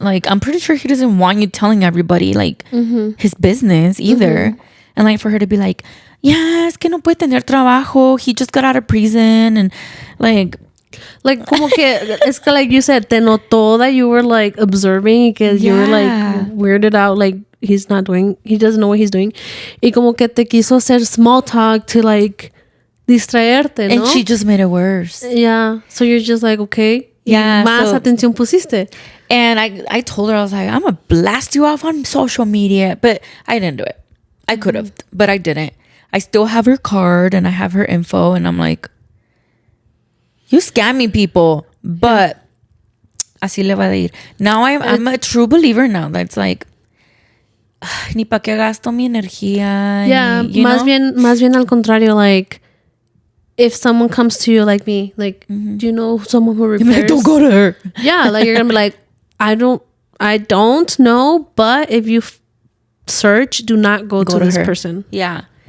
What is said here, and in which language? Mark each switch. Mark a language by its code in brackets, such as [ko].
[en] Like, I'm pretty sure he doesn't want you telling everybody like his business either. And like, for her to be like, yeah, [es] es que no puede tener trabajo. [en] He just got out of prison. And like [es] como que [en] it's like you said, [es] te notó [en] that you were like observing because you were like weirded out, like he doesn't know what he's doing. [es] Y como que te quiso hacer [en] small talk to like [es] distraerte, ¿no? [en] And she just made it worse. Yeah. So you're just like, okay. Yeah. [es] Más atención pusiste. [en] And I told her, I was like, I'm going to blast you off on social media. But I didn't do it. I could have, but I didn't. I still have her card and I have her info. And I'm like, you scamming people. But [es] así le va a ir. [en] Now I'm a true believer now. That's like, [es] ni pa' que gasto mi energía. [en] Yeah. [es] Más bien al contrario, [en] like, if someone comes to you like me, like, do you know someone who repairs? Like, don't go to her. Yeah, like you're gonna be like, I don't know, but if you search, do not go to this her. person. Yeah.